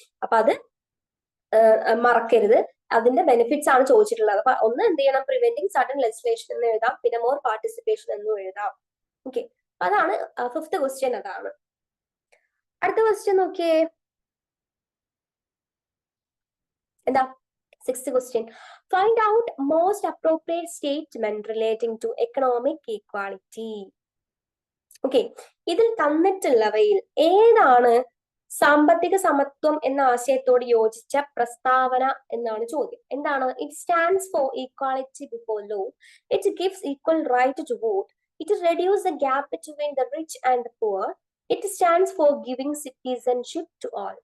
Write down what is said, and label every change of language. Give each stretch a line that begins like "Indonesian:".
Malayalam: അപ്പൊ അത് മറക്കരുത്. അതിന്റെ ബെനിഫിറ്റ്സ് ആണ് ചോദിച്ചിട്ടുള്ളത്. അപ്പൊ ഒന്ന് എന്ത് ചെയ്യണം,
English: preventing sudden legislation
Malayalam: എന്ന് എഴുതാം, പിന്നെ
English: more participation
Malayalam: എന്നും എഴുതാം. ഓക്കെ, അതാണ് 5th ക്വസ്റ്റ്യൻ. അതാണ്. അടുത്ത ക്വസ്റ്റ്യൻ നോക്കിയേ, എന്താ 6th question.
English: Find out most appropriate statement relating to economic equality.
Malayalam: Okay, ഇതിൽ തന്നിട്ടുള്ളവയിൽ ഏതാണ് സാമ്പത്തിക സമത്വം എന്ന ആശയത്തോട് യോജിച്ച പ്രസ്താവന എന്നാണ് ചോദ്യം. എന്താണ്?
English: It stands for equality before law, it gives equal right to vote, it reduce the gap between the rich and the poor, it stands for giving citizenship to all.